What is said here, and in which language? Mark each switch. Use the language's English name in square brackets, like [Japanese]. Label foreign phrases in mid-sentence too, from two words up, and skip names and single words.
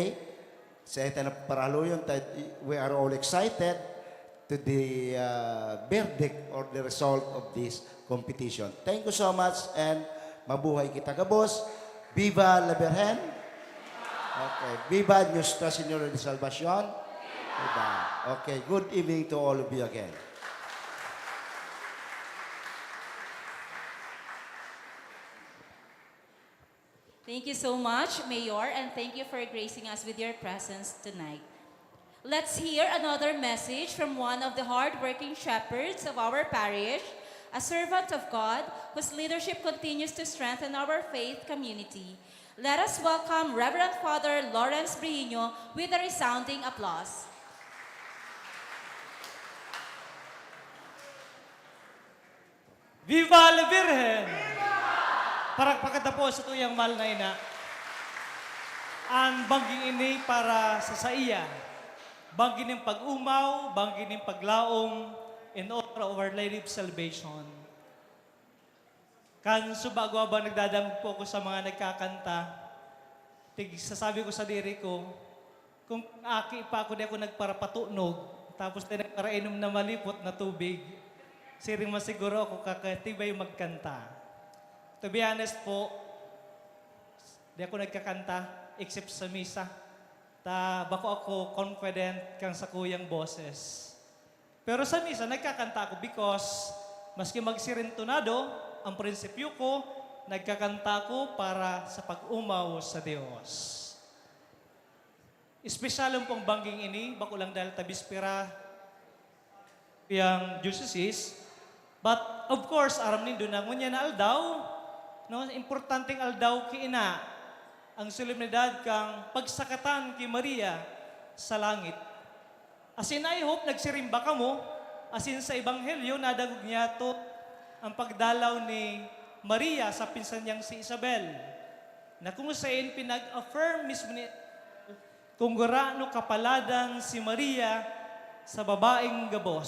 [Bikol] Sa ito na paraluyon, [English] we are all excited to the verdict or the result of this competition. Thank you so much and [Bikol] mabuhay kita kabos. [Spanish] Viva la Virgen. [English] Okay. [Spanish] Viva Nuestra Señora de Salvación. Viva. [English] Okay. Good evening to all of you again. Thank you so much, Mayor, and thank you for gracing us with your presence tonight. Let's hear another message from one of the hard-working shepherds of our parish, a servant of God whose leadership continues to strengthen our faith community. Let us welcome Reverend Father Lawrence Brihino with a resounding applause. [Spanish] Viva la Virgen! [Bikol] Para pagkatapos sa tuyang mahal na ina, ang bangging ini para sa saiya, banggin ng pag-umaw, banggin ng paglaom, [English] in honor of Our Lady of Salvation. [Bikol] Kan subago ba nagdadamog po ko sa mga nagkakanta, sasabi ko sa diri ko, kung aki pa ako di ako nagparapatunog, tapos di nagparainom na malipot na tubig, siring masiguro ako kakatibay magkanta. [English] To be honest [Bikol] po, di ako nagkakanta except sa misa. Bako ako confident kang sa kuyang boses. Pero sa misa, nagkakanta ako because maski magsirintonado, ang prinsipyo ko, nagkakanta ako para sa pag-umaw sa Diyos. Espesyal pong bangging ini, bako lang dahil tabispira yung diocese. [English] But of course, [Bikol] aram nindo na ngunya na aldaw, no, importanteng aldaw ki ina ang solemnidad kang pagsakatan ki Maria sa langit. As in, [English] I hope [Bikol] nagsirimba ka mo, as in sa Ebanghelyo, nadagog niya to ang pagdalaw ni Maria sa pinsan niyang si Isabel, na kung saan pinag-affirm mismo ni kung gurano kapaladan si Maria sa babaeng gabos.